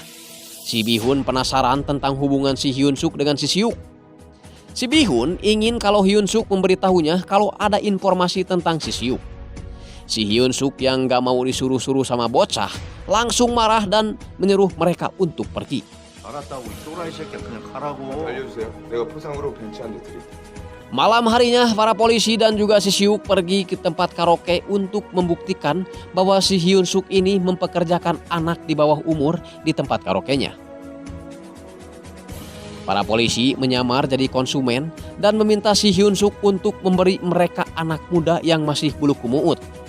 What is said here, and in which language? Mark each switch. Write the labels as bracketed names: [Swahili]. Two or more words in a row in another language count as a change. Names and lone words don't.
[Indonesian] Si Bihun penasaran tentang hubungan si Hyun Suk dengan si Siuk. Si Bihun ingin kalau Hyun Suk memberitahunya kalau ada informasi tentang si Siuk. Si Hyun Suk yang gak mau disuruh-suruh sama bocah langsung marah dan menyuruh mereka untuk pergi. [Korean] 알았다고 이 또라이 새끼야 그냥 가라고. 알려주세요. 내가 포상으로 벤치 한 대 드릴게. [Indonesian] Malam harinya para polisi dan juga si Siuk pergi ke tempat karaoke untuk membuktikan bahwa si Hyun Suk ini mempekerjakan anak di bawah umur di tempat karaoke-nya. Para polisi menyamar jadi konsumen dan meminta si Hyun Suk untuk memberi mereka anak muda yang masih bulu kumuut.